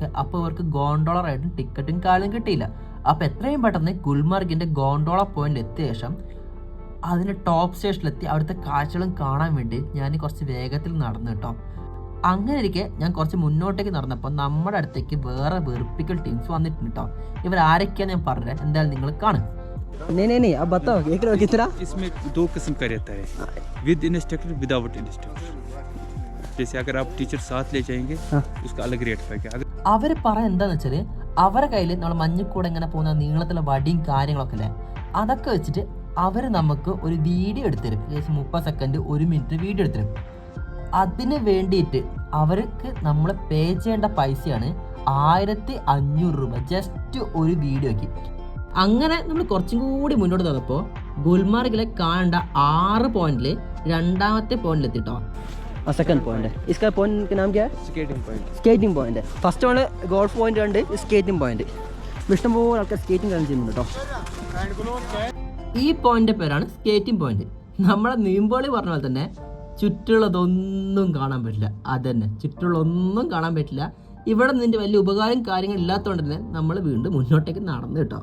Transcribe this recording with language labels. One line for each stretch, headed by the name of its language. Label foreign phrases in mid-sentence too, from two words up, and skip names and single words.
Malayalam: അപ്പോൾ ഇവർക്ക്
English: gondola ride
Malayalam: ടിക്കറ്റും കാര്യം കിട്ടിയില്ല. അപ്പോൾ എത്രയും പെട്ടെന്ന് ഗുൽമാർഗിൻ്റെ
English: gondola point
Malayalam: എത്തിയ ശേഷം അതിൻ്റെ
English: top station
Malayalam: അവിടുത്തെ കാഴ്ചകളും കാണാൻ വേണ്ടി ഞാൻ കുറച്ച് വേഗത്തിൽ നടന്നു കേട്ടോ. അങ്ങനെ ഇരിക്കെ ഞാൻ കുറച്ച് മുന്നോട്ടേക്ക് നടന്നപ്പോൾ നമ്മുടെ അടുത്തേക്ക് വേറെ വെറുപ്പിക്കൽ ടീംസ് വന്നിട്ടുണ്ട് കേട്ടോ. ഇവർ ആരൊക്കെയാന്ന് ഞാൻ പറഞ്ഞത്, എന്തായാലും നിങ്ങൾ കാണും.
Hindi: नहीं आप बताओ कितना इसमें 2 किस्म का रहता है,
English: with instructor without instructor.
Hindi: जैसे अगर आप टीचर साथ ले जाएंगे उसका अलग रेट पड़ेगा। अगर
Malayalam: അവർ പറയാൻ എന്താന്ന് വെച്ചാൽ അവരുടെ കയ്യിൽ നമ്മൾ മഞ്ഞക്കൂടെ ഇങ്ങനെ പോകുന്ന നീളത്തിലുള്ള വടിയും കാര്യങ്ങളൊക്കെ അല്ലേ, അതൊക്കെ വെച്ചിട്ട് അവർ നമുക്ക് ഒരു വീഡിയോ എടുത്തരും. ഏകദേശം 30 സെക്കൻഡ് 1 മിനിറ്റ് വീഡിയോ എടുത്തരും. അതിന് വേണ്ടിയിട്ട് അവർക്ക് നമ്മൾ പേ ചെയ്യേണ്ട പൈസയാണ് 1500 രൂപ ജസ്റ്റ് ഒരു വീഡിയോയ്ക്ക്. അങ്ങനെ നമ്മൾ കുറച്ചും കൂടി മുന്നോട്ട് നടന്നപ്പോൾ ഗുൽമാർഗിലെ കാണേണ്ട 6 പോയിന്റിൽ 2ാമത്തെ പോയിന്റിലെത്തിട്ടോ.
English: second point
Hindi: है इसका पॉइंट का नाम क्या है
English: skating point
Hindi: है
English: first one golf point
Malayalam: ഉണ്ട്
English: skating point
Malayalam: ഇഷ്ടംപോലെ ആൾക്കാർ സ്കേറ്റിംഗ് കളി ചെയ്യുന്നുണ്ട് കേട്ടോ ഈ പോയിന്റ് പേരാണ്
English: skating point
Malayalam: നമ്മളെ നീമ്പോളി പറഞ്ഞ പോലെ തന്നെ ചുറ്റുള്ളതൊന്നും കാണാൻ പറ്റില്ല അതന്നെ ചുറ്റുള്ളൊന്നും കാണാൻ പറ്റില്ല ഇവിടെ നിന്റെ വലിയ ഉപകാരം കാര്യങ്ങൾ ഇല്ലാത്തതുകൊണ്ട് തന്നെ നമ്മൾ വീണ്ടും മുന്നോട്ടേക്ക് നടന്നു കേട്ടോ